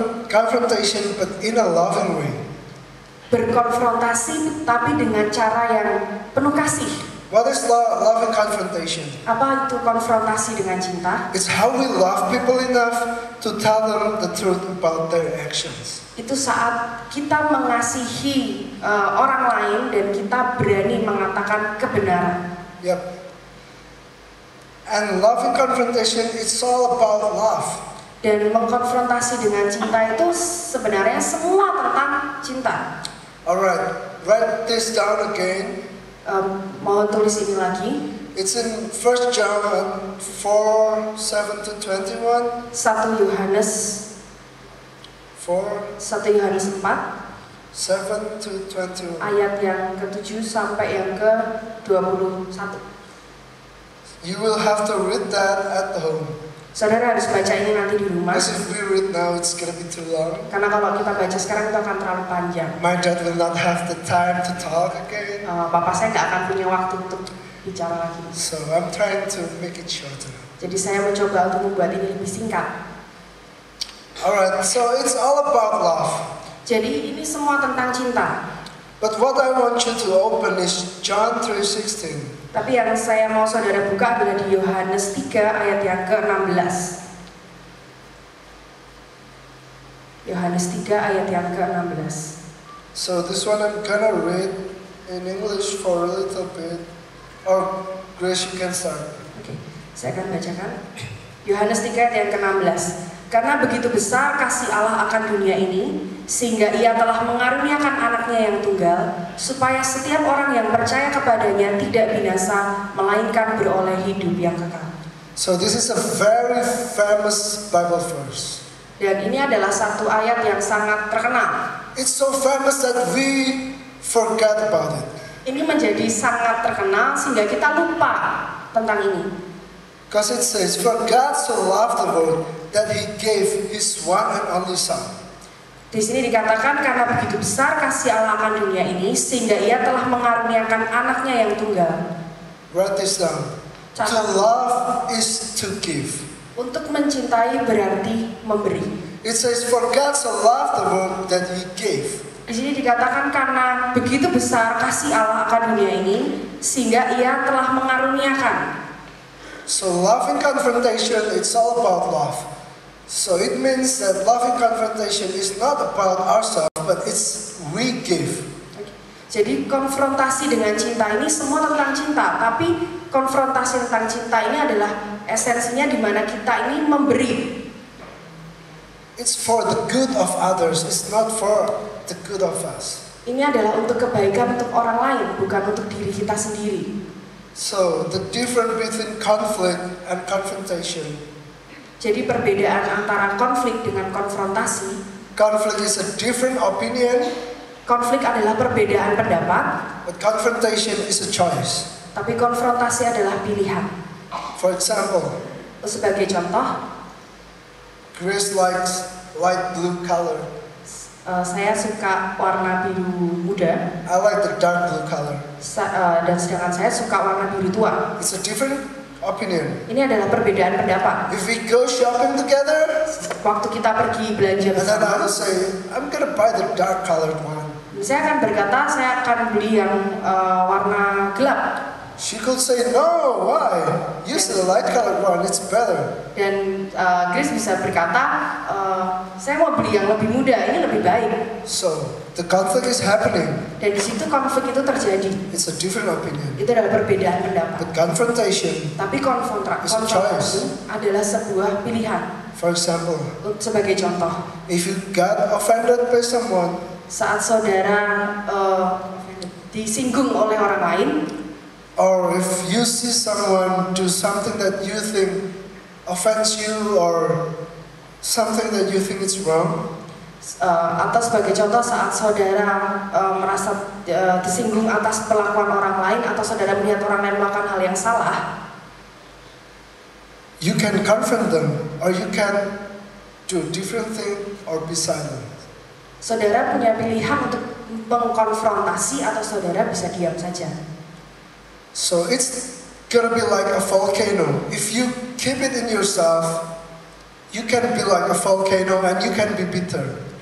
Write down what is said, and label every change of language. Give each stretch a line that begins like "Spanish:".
English: Confrontation, but in a loving way.
Indonesian: Berkonfrontasi tapi dengan cara yang penuh kasih.
English: What is loving confrontation?
Indonesian: Apa itu konfrontasi dengan cinta?
English: It's how we love people enough to tell them the truth about their actions.
Indonesian: Itu saat kita mengasihi orang lain dan kita berani mengatakan kebenaran.
English: Yep. And loving confrontation, it's all about love.
Indonesian: Dan mengkonfrontasi dengan cinta itu sebenarnya semua tentang cinta.
English: Alright, write this down again.
Indonesian: Mohon tulis ini lagi.
English: It's in 1 John 4, 7 to 21.
Indonesian: 1 Yohanes 4, 1 Yohanes 4
English: 7 to 21.
Indonesian: ayat yang ke-7 sampai yang ke-21.
English: You will have to read that at home.
Indonesian: Saudara harus baca ini nanti di rumah.
English: Because if we read now, it's gonna be too long.
Indonesian: Karena kalau kita baca sekarang itu akan terlalu panjang.
English: My dad will not have the time to talk again.
Indonesian: Papa saya nggak akan punya waktu untuk bicara lagi.
English: So I'm trying to make it shorter.
Indonesian: Jadi saya mencoba untuk membuat ini lebih singkat.
English: Alright, so it's all about love.
Indonesian: Jadi ini semua tentang cinta.
English: But what I want you to open is John 3:16.
Indonesian: Tapi yang saya mau saudara buka adalah di Yohanes 3 ayat yang ke-16. Yohanes 3 ayat yang ke-16.
English: So this one I'm gonna read in English for a little bit. Or Grace, you can start.
Indonesian: Oke, saya akan bacakan. Yohanes 3 ayat yang ke-16. Karena begitu besar kasih Allah akan dunia ini, sehingga ia telah mengaruniakan anaknya yang tunggal, supaya setiap orang yang percaya kepadanya tidak binasa, melainkan beroleh hidup yang kekal.
English: So this is a very famous Bible verse.
Indonesian: Dan ini adalah satu ayat yang sangat terkenal.
English: It's so famous that we forgot about it.
Indonesian: Ini menjadi sangat terkenal sehingga kita lupa tentang ini.
English: Because it says, for God so loved the world that He gave His one and only Son.
Indonesian: Di sini dikatakan karena begitu besar kasih Allah akan dunia ini sehingga Ia telah mengaruniakan anaknya yang tunggal.
English: Write this down. To love is to give.
Indonesian: Untuk mencintai berarti memberi.
English: It says, for God so loved the world that He gave.
Indonesian: Di sini dikatakan karena begitu besar kasih Allah akan dunia ini sehingga Ia telah mengaruniakan.
English: So loving confrontation, it's all about love. So it means that loving confrontation is not about ourselves, but it's we give.
Indonesian: Jadi konfrontasi dengan cinta ini semua tentang cinta, tapi konfrontasi tentang cinta ini adalah esensinya di mana kita ini memberi.
English: It's for the good of others, it's not for the good of us.
Indonesian: Ini adalah untuk kebaikan untuk orang lain, bukan untuk diri kita sendiri.
English: So the difference between conflict and confrontation.
Indonesian: Jadi perbedaan antara konflik dengan konfrontasi.
English: Conflict is a different opinion.
Indonesian: Konflik adalah perbedaan pendapat.
English: But confrontation is a choice.
Indonesian: Tapi konfrontasi adalah pilihan.
English: For example,
Indonesian: Sebagai contoh,
English: Grace likes light blue color.
Indonesian: saya suka warna biru muda.
English: I like the dark blue color.
Indonesian: Dan sedangkan saya suka warna biru tua.
English: It's a different opinion.
Indonesian: Ini adalah perbedaan pendapat.
English: If we go shopping together,
Indonesian: Waktu kita pergi belanja
English: and then I
Indonesian: bersama,
English: will say, I'm gonna buy the dark colored one.
Indonesian: saya akan berkata saya akan beli yang warna gelap.
English: She could say, no, why? Use the light colored one, it's better.
Indonesian: Dan Grace bisa berkata, saya mau beli yang lebih muda, ini lebih baik.
English: So, the conflict is happening.
Indonesian: Dan di situ konflik itu terjadi.
English: It's a different opinion.
Indonesian: Itu adalah perbedaan pendapat.
English: But confrontation,
Indonesian: Tapi konfrontasi adalah sebuah pilihan.
English: for example,
Indonesian: Sebagai contoh,
English: if you got offended by someone,
Indonesian: saat saudara disinggung oleh orang lain,
English: or if you see someone do something that you think offends you or something that you think is wrong,
Indonesian: atau sebagai contoh saat saudara merasa disinggung atas perlakuan orang lain atau saudara melihat orang lain melakukan hal yang salah,
English: you can confront them or you can do different thing or be silent.
Indonesian: saudara punya pilihan untuk mengkonfrontasi atau saudara bisa diam saja.
English: So it's gonna be like a volcano. If you keep it in yourself, you can be like a volcano and you can be bitter.